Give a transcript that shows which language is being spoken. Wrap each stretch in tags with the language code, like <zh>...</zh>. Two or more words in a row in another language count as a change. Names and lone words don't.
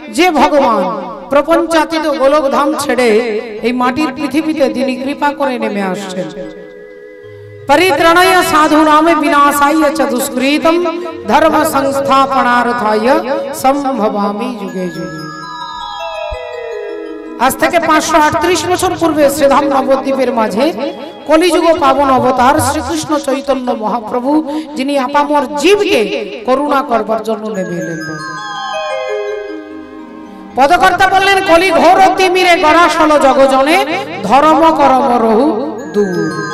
<bn>যে ভগবান প্রপঞ্চাতীত গোলকধাম ছেড়ে এই মাটির পৃথিবীতে তিনি কৃপা করে নেমে আসছেন।</bn> <sa>परित्रणाय साधूनां विनाशाय च दुष्कृतं धर्म संस्थापनार्थाय संभवामि युगे युगे।</sa> <bn>आज থেকে 538 বছর পূর্বে শ্রীধাম নবদ্বীপের মাঝে কলিযুগ পাবন অবতার শ্রীকৃষ্ণ চৈতন্য মহাপ্রভু, যিনি আপামর জীবকে করুণা করবার জন্য নেমে এলেন। পদকর্তা বললেন, কলি ঘোর তিমিরে গরাসল জগজনে ধর্ম করম রহু দূর।</bn>